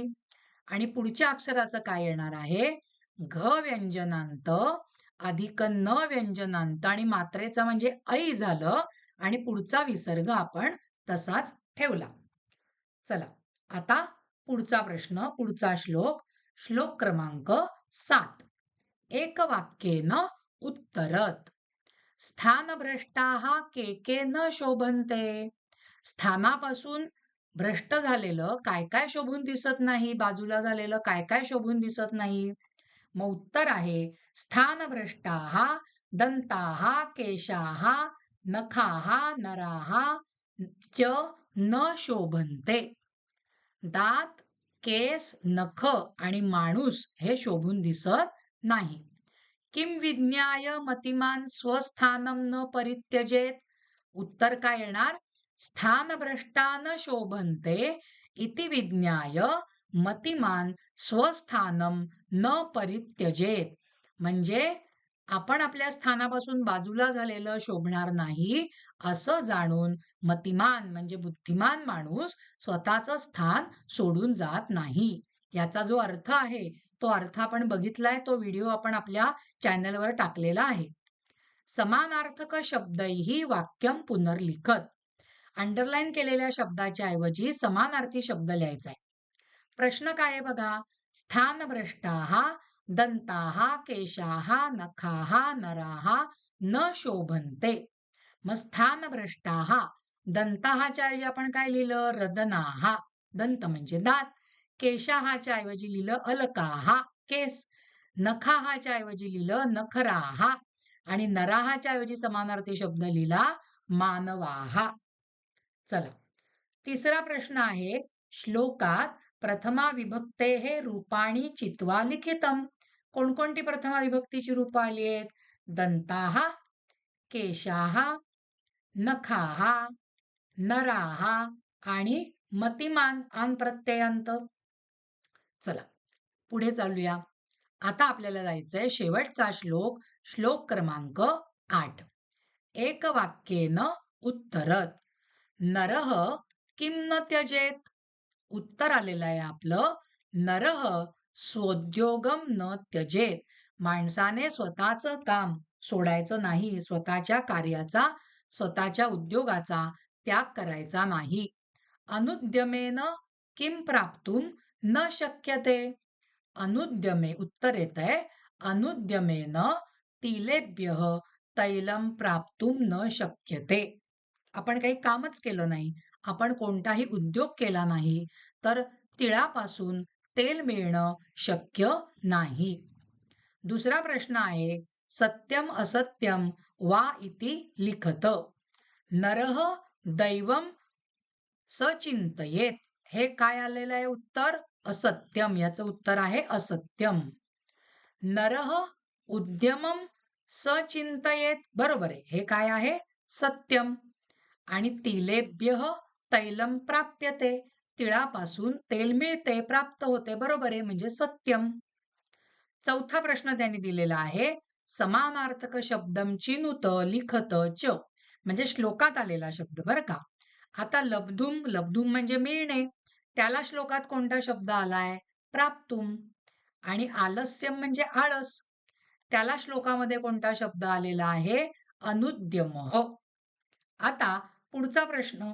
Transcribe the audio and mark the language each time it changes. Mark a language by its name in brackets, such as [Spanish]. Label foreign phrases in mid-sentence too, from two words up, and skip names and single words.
[Marathi] आणि पुढच्या अक्षराचं काय येणार आहे? घ व्यंजनांत अधिक न व्यंजनांत आणि मात्रेचा म्हणजे ऐ झालं आणि पुढचा विसर्ग आपण तसाच ठेवला. चला आता पुढचा प्रश्न, पुढचा श्लोक. श्लोक क्रमांक 7. [Sanskrit] एकवाक्येन उत्तरत. स्थानभ्रष्टाः के न शोभन्ते. [Marathi] स्थानापासून भ्रष्ट झालेलं काय काय शोभून दिसत नाही, बाजूला झालेलं काय काय शोभून दिसत नाही. मग उत्तर आहे [Sanskrit] स्थानभ्रष्टाः दंताः केशाः नखाः नराः च न शोभन्ते. [Marathi] दात, केस, नख आणि माणूस हे शोभून दिसत नाही. [Sanskrit] किम विज्ञाय मतिमान स्वस्थानम न परित्यजेत. [Marathi] उत्तर काय येणार? [Sanskrit] स्थानभ्रष्टा न शोभन्ते इति विज्ञाय मतिमान स्वस्थानम न परित्यजेत. [Marathi] म्हणजे आपण आपल्या स्थानापासून बाजूला झालेलं शोभणार नाही असं जाणून मतिमान म्हणजे बुद्धिमान माणूस स्वतःचं स्थान सोडून जात नाही. याचा जो अर्थ आहे तो अर्थ आपण बघितलाय. तो व्हिडिओ आपण आपल्या चॅनलवर टाकलेला आहे. [Sanskrit] समानार्थक शब्दैः वाक्यम पुनर्लिखत. [Marathi] अंडरलाईन केलेल्या शब्दाच्या ऐवजी समानार्थी शब्द लिहायचा आहे. प्रश्न काय आहे बघा. [Sanskrit] स्थानभ्रष्टाः दंताः केशाः नखाः नराः न शोभन्ते. [Marathi] मग स्थानभ्रष्टाः दंताहाच्या ऐवजी आपण काय लिहिलं रदनाः, दंत म्हणजे दात. केशाहाच्या ऐवजी लिहिलं अलकाः, केस. नखाहाच्या ऐवजी लिहिलं नखराः आणि नराहाच्या ऐवजी समानार्थी शब्द लिहिला मानवाः. चला, तिसरा प्रश्न आहे. [Sanskrit] श्लोकात प्रथमा विभक्तेः रूपाणी चित्वा लिखितम. [Marathi] कोणकोणती प्रथमा विभक्तीची रूप आली आहेत? [Sanskrit] दंताः, केशाः, नखाः, नराः [Marathi] आणि मतिमान आन प्रत्ययांत. चला पुढे चालूया. आता आपल्याला जायचंय शेवटचा श्लोक, श्लोक क्रमांक 8. [Sanskrit] एक वाक्येन उत्तरत. नरः किं न त्यजेत. [Marathi] उत्तर आलेलं आहे आपलं. [Sanskrit] नरः स्वोद्योगम न त्यजेत. [Marathi] माणसाने स्वतःचं काम सोडायचं नाही, स्वतःच्या कार्याचा, स्वतःच्या उद्योगाचा त्याग करायचा नाही. [Sanskrit] अनुद्यमेन किं प्राप्तुम न शक्यते. [Marathi] अनुद्यमे उत्तर येत आहे. [Sanskrit] अनुद्यमेन तिलेभ्यः तैलम प्राप्तुम न शक्यते. [Marathi] आपण काही कामच केलं नाही, आपण कोणताही उद्योग केला नाही, तर तिळापासून तेल मिळणं शक्य नाही. दुसरा प्रश्न आहे. [Sanskrit] सत्यम असत्यम वा इति लिखत. नरः दैवम सचिंतयेत. [Marathi] हे काय आलेलं आहे उत्तर? असत्यम. याचं उत्तर आहे असत्यम. [Sanskrit] नरः उद्यमम सचिंतयेत. [Marathi] बरोबर आहे. हे काय आहे? [Sanskrit] सत्यम. आणि तिलेभ्यः तैलम प्राप्यते. [Marathi] तिळापासून तेल मिळते, प्राप्त होते. बरोबर आहे, म्हणजे सत्यम. चौथा प्रश्न त्यांनी दिलेला आहे. [Sanskrit] समानार्थक शब्दम चिनुत लिखत च. [Marathi] म्हणजे श्लोकात आलेला शब्द बरं का. आता लब्धुम, लब्धुम म्हणजे मिळणे. त्याला श्लोकात कोणता शब्द आलाय? प्राप्तुम. आणि आलस्यम म्हणजे आळस. त्याला श्लोकामध्ये कोणता शब्द आलेला आहे? अनुद्यमः. आता पुढचा प्रश्न.